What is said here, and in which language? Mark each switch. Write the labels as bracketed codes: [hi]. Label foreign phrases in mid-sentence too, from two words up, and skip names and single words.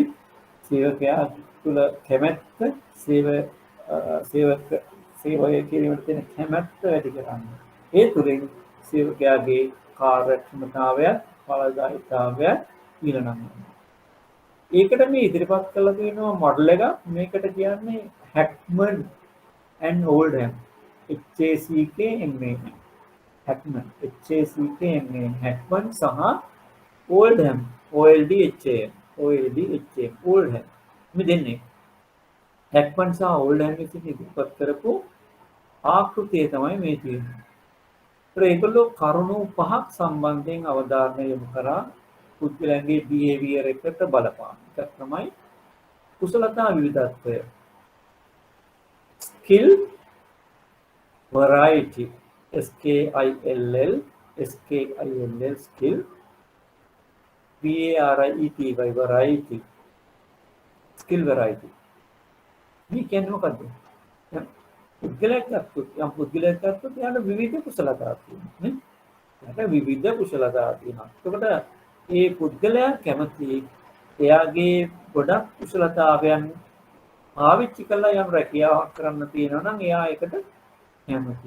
[si] සේවකයා තුළ කැමැත්ත සේවය කිරීමට තියෙන කැමැත්ත වැඩි කරන්නේ. ඒ තුළින් සේවකයාගේ කාර්යක්ෂමතාවය, ඵලදායීතාවය ඊළඟට. ඒකට මේ ඉදිරිපත් කළ තියෙනවා මොඩල් එක. මේකට කියන්නේ හැක්මන් and ඕල්ඩ්හෑම්. HACKMAN. හැක්මන් HACKMAN හැක්මන් සහ ඕල්ඩ්හෑම් OLDHAM ඕල්ඩ්හෑම් මේ දෙන්නේ හැක්මන් සහ ඕල්ඩ්හෑම් විසින් ඉදිරිපත් කරපු ආකෘතිය තමයි මේ තියෙන්නේ. ඒගොල්ලෝ කරුණු පහක් සම්බන්ධයෙන් අවධානය යොමු කරා පුද්ගලයන්ගේ බිහේවියර් එකට බලපාන. ඒක තමයි කුසලතා විවිධත්වය. [en] skill variety SKILL skill VARIETY variety skill variety [si] variety skill variety මේ කියන්නේ මොකද්ද? පුද්ගලයෙක් ගත්තොත් යම් පුද්ගලයෙක් ගත්තොත් එයාට විවිධ කුසලතා තියෙනවා නේ. එයාට විවිධ කුසලතා තියෙනවා. එතකොට මේ පුද්ගලයා කැමති එයාගේ ගොඩක් කුසලතාවයන් පාවිච්චි කරලා යම් රැකියාවක් කරන්න තියෙනවා නම් එයා ඒකට කැමති.